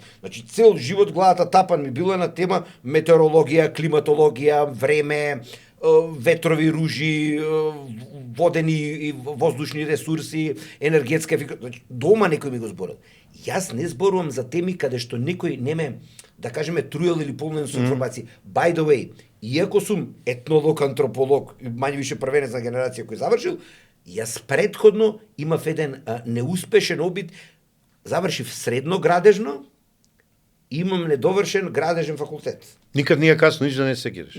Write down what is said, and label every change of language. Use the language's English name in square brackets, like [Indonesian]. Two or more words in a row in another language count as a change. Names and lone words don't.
[Macedonian] Значи цел живот главата тапан ми било на тема метеорологија, климатологија, време, ветрови ружи, водени и воздушни ресурси, енергетска ефикасност. Значи, дома некој ми го зборил. Јас не зборувам за теми каде што некој не ме, да кажеме, труел или полнен со информации. [English] By the way, [Macedonian] иако сум етнолог, антрополог, мање више првенец на генерација кој завршил, јас претходно имав еден неуспешен обид, завршив средно градежно, имам недовршен градежен факултет. Никад не е касно, ништо не се секираш.